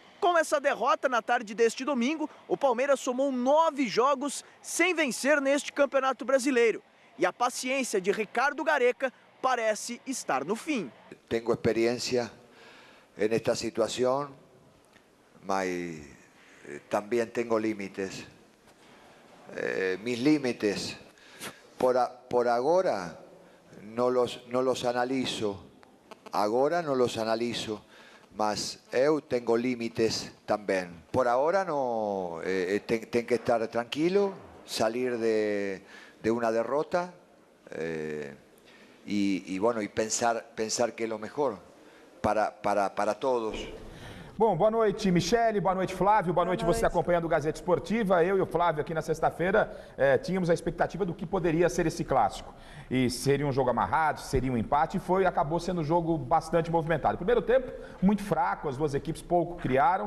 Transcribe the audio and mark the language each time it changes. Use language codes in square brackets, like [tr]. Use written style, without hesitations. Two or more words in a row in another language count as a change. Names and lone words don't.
[pt] Com essa derrota na tarde deste domingo, o Palmeiras somou 9 jogos sem vencer neste Campeonato Brasileiro. E a paciência de Ricardo Gareca parece estar no fim. Tenho experiência nesta situação, mas também tenho limites. [es] Mis límites, por agora, no los analizo. Agora no los analizo. [pt] Mas eu tenho límites também. [es] Por agora no, [pt] tem que estar tranquilo, [es] salir de uma derrota y bueno, y pensar que es lo mejor para todos. [pt] Bom, boa noite, Michele, boa noite, Flávio, boa noite você acompanhando o Gazeta Esportiva. Eu e o Flávio aqui na sexta-feira tínhamos a expectativa do que poderia ser esse clássico. E seria um jogo amarrado, seria um empate, e acabou sendo um jogo bastante movimentado. Primeiro tempo, muito fraco, as duas equipes pouco criaram.